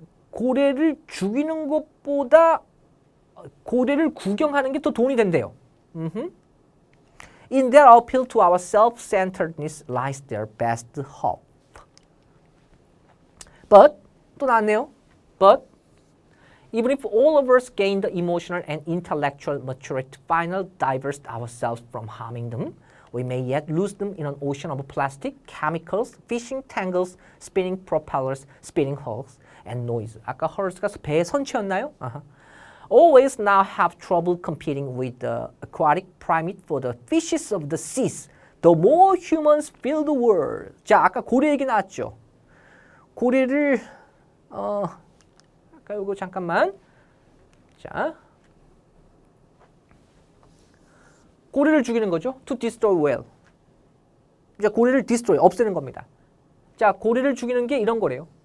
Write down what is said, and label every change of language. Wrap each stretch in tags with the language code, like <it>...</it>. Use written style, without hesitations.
<ko>고래를 죽이는 것보다 고래를 구경하는 게 더 돈이 된대요.</ko> <en>In their appeal to our self-centeredness lies their best hope. But,</en> <ko>또 나왔네요.</ko> <en>But, even if all of us gain the emotional and intellectual maturity to finally divest ourselves from harming them, we may yet lose them in an ocean of plastic, chemicals, fishing tangles, spinning propellers, spinning hulls, and noise.</en> <ko>아까 hulls가 배의 선체였나요?</ko> <en>Always now have trouble competing with the aquatic primate for the fishes of the seas. The more humans fill the world.</en> <ko>자, 아까 고래 얘기 나왔죠. 고래를 아까 이거 잠깐만. 자, 고래를 죽이는 거죠.</ko> <en>To destroy whale.</en> <ko>자, 고래를 destroy, 없애는 겁니다. 자, 고래를 죽이는 게 이런 거래요.</ko>